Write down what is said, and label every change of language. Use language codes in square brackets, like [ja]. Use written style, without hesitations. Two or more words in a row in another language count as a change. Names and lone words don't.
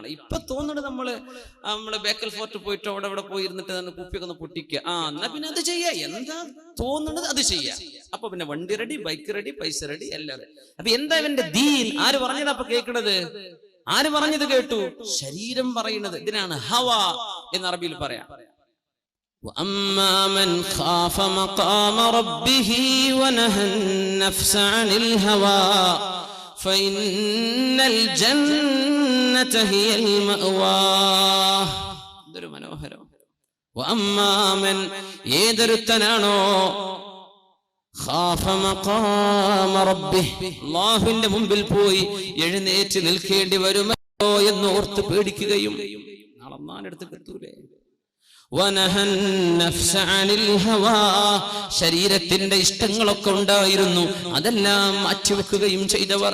[ml] ഇപ്പൊ തോന്നണത് നമ്മള് ബേക്കൽ ഫോർട്ട് പോയിട്ട് അവിടെ പോയി ഇരുന്നിട്ട് തന്നെ കുപ്പിയൊക്കെ ഒന്ന് പൊട്ടിക്കുക. എന്നാ പിന്നെ അത് ചെയ്യാ. എന്താ തോന്നണത് അത് ചെയ്യാ. അപ്പൊ പിന്നെ വണ്ടി റെഡി, ബൈക്ക് റെഡി, പൈസ റെഡി, എല്ലാം റെഡി. അപ്പൊ എന്താ ഇവന്റെ ദീൻ? ആര് പറഞ്ഞത് അപ്പൊ കേൾക്കണത്? ആര് പറഞ്ഞത് കേട്ടു? ശരീരം പറയുന്നത്. ഇതിനാണ് ഹവ എന്ന് അറബിയിൽ പറയാം. [ar] وأما من خاف مقام ربه ونهى النفس عن الهوى فإن الجنة هي المأوى. [ml] ഇതൊരു മനോഹരം. [ar] وأما من [ml] ഏതൊരുത്തനാണോ [ar] خاف مقام ربه [ml] അല്ലാഹുവിന്റെ മുമ്പിൽ പോയി എഴുന്നേറ്റ് നിൽക്കേണ്ടി വരുമോ എന്ന് ഓർത്ത് പേടിക്കുകയും നാളെ അല്ലാഹുവിന്റെ അടുത്ത് എത്തൂലേ. [ar] ونهى النفس عن الهوى [ml] ശരീരത്തിന്റെ ഇഷ്ടങ്ങളൊക്കെ ഉണ്ടായിരുന്നു, അതെല്ലാം മാറ്റിവെക്കുകയും ചെയ്തവർ.